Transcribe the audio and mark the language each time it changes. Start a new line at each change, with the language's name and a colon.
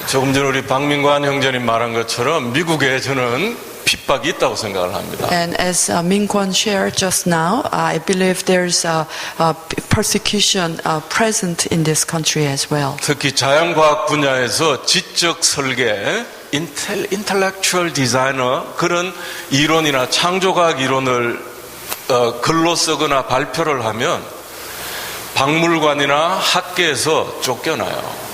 Korean: 조금 전에 우리 박민관 형제님 말한 것처럼 미국에 저는 핍박이 있다고 생각을 합니다.
English: And as Min Kwon shared just now, I believe there's a persecution present in this country as well.
Korean: 특히 자연과학 분야에서 지적 설계, intellectual designer 그런 이론이나 창조과학 이론을 글로 쓰거나 발표를 하면 박물관이나 학계에서 쫓겨나요.